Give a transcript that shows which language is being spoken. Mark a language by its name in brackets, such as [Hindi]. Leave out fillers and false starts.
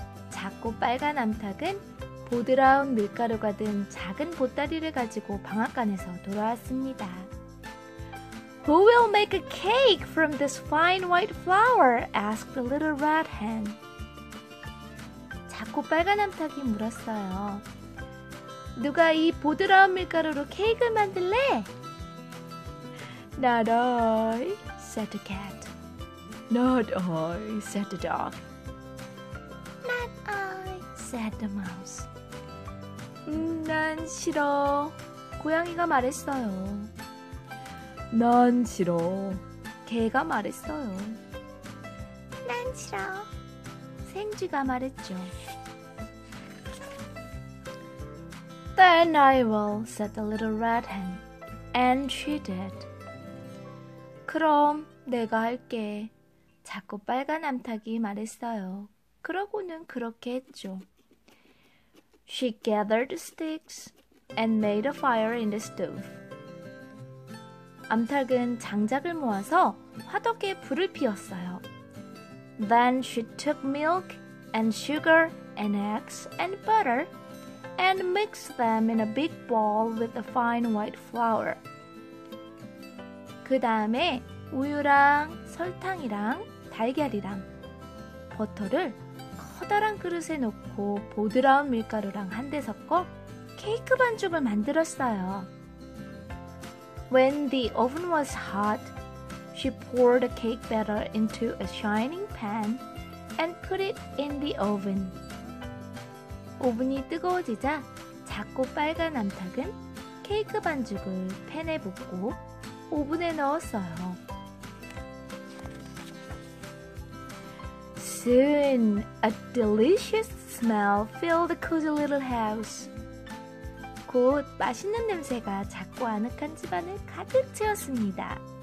[Korean] 작고 빨간 암탉은 보드라운 밀가루가 든 작은 보따리를 가지고 방앗간에서 돌아왔습니다. [English] Who will make a cake from this fine white flour? asked the little red hen. [Korean] 작고 빨간 암탉이 물었어요. 누가 이 보드라운 밀가루로 케이크를 만들래? [English] Not I, said the cat. Not I, said the dog. Not I, said the mouse. [Korean] 난 싫어, 고양이가 말했어요. 난 싫어, 개가 말했어요. 난 싫어, 생쥐가 말했죠. [English] Then I will, said the little red hen, and she did. [Korean] 그럼 내가 할게. 작고 빨간 암탉이 말했어요. 그러고는 그렇게 했죠. [English] She gathered sticks and made a fire in the stove. [Korean] 암탉은 장작을 모아서 화덕에 불을 피웠어요. [English] Then she took milk and sugar and eggs and butter and mixed them in a big bowl with the fine white flour. [Korean] 그 다음에 우유랑 설탕이랑 달걀이랑 버터를 커다란 그릇에 넣고 보드라운 밀가루랑 한데 섞어 케이크 반죽을 만들었어요. [English] When the oven was hot, she poured the cake batter into a shining pan and put it in the oven. [Korean] 오븐이 뜨거워지자 작고 빨간 암탉은 케이크 반죽을 팬에 붓고 오븐에 넣었어요. [English] Soon, a delicious smell filled the cozy little house. [Korean] 곧 맛있는 냄새가 작고 아늑한 집안을 가득 채웠습니다.